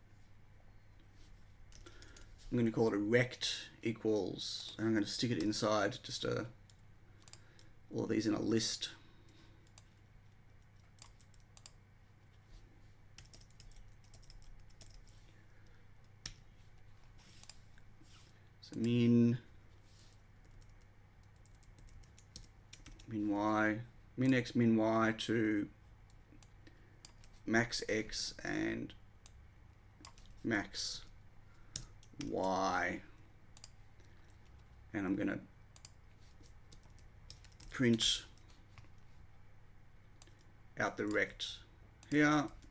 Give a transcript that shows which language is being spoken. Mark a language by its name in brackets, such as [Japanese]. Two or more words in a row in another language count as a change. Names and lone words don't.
[English] I'm going to call it a rect equals, and I'm going to stick it inside just all of these in a list. So min y, min x min y to max x and max y, and I'm going to print out the rect here.